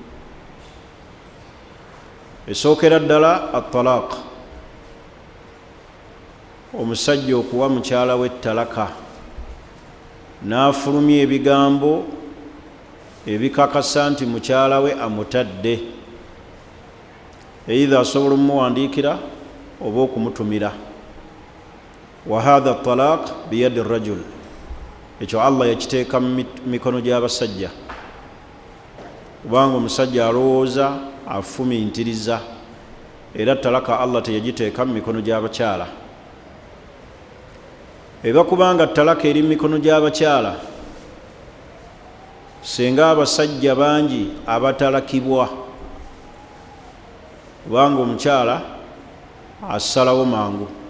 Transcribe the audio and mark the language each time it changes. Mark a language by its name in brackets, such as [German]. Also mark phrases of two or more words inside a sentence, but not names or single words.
[Ganda] Esookera ddala at-talaq, omusajja okuwa mukyala we talaka n'afulumya ebigambo ebikakasa nti mukyala we amutadde, either asobola omumuwandiikira oba okumutumira. [Arabic] وهذا طلاق بيد رجل, [Ganda] ekyo Allah yakiteeka mu mikono gy'abasajja, kubanga omusajja alowooza afumintiriza, era talaka Allah teyagiteeka mu mikono gy'abakyala. Eba kubanga talaka eri mu mikono gy'abakyala, senga abasajja bangi abatalakibwa, kubanga omukyala asalawo mangu.